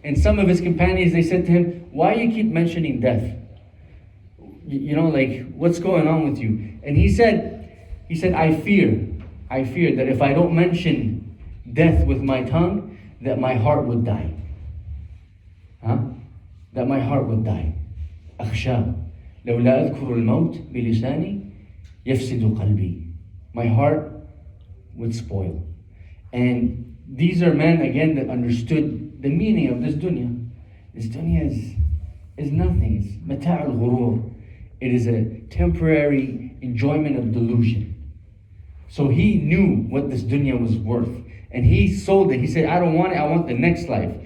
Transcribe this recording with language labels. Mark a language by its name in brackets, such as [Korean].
[English] And some of his companions, they said to him, why you keep mentioning death? You know, like, what's going on with you? And he said, I fear that if I don't mention death with my tongue, that my heart would die. That my heart would die. [Arabic] أخشى لو لا أذكر الموت بلساني يفسد قلبي. [English] My heart would spoil. And these are men, again, that understood the meaning of this dunya. This dunya is nothing. It's mata' al-ghurur. It is a temporary enjoyment of delusion. So he knew what this dunya was worth. And he sold it. He said, I don't want it, I want the next life.